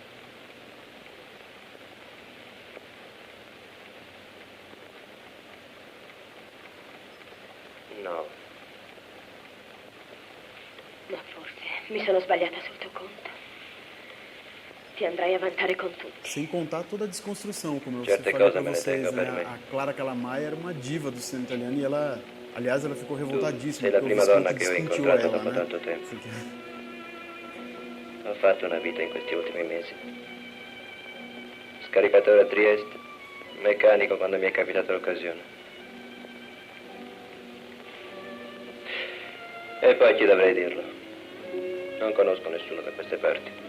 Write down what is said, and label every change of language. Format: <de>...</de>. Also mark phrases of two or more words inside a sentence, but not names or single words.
<it>No. Ma forse mi sono sbagliata sul tuo conto. Ti andrai a vantare con tutti.</it> <pt>Sem contar toda a desconstrução, como eu</pt> <it>Certe</it> <pt>falei</pt> <it>cose</it> <pt>para</pt> <it>me ne</it> <pt>vocês,</pt> <it>tengo per</it> <pt>né?</pt> <it>me.</it> <pt>A Clara Calamaia era uma diva do cinema italiano e ela, aliás, ela ficou revoltadíssima</pt> <it>sei la</it> <pt>porque o</pt> <it>prima donna</it> <pt>Visconti</pt> <it>che ho</it> <pt>despenteou</pt> <it>incontrato</it> <pt>ela,</pt> <it>dopo</it> <pt>né?</pt> <it>tanto tempo.</it> <pt>Porque</pt> <it>Ho fatto una vita in questi ultimi mesi. Scaricatore a Trieste, meccanico quando mi è capitata l'occasione. E poi chi dovrei dirlo? Non conosco nessuno da queste parti.</it>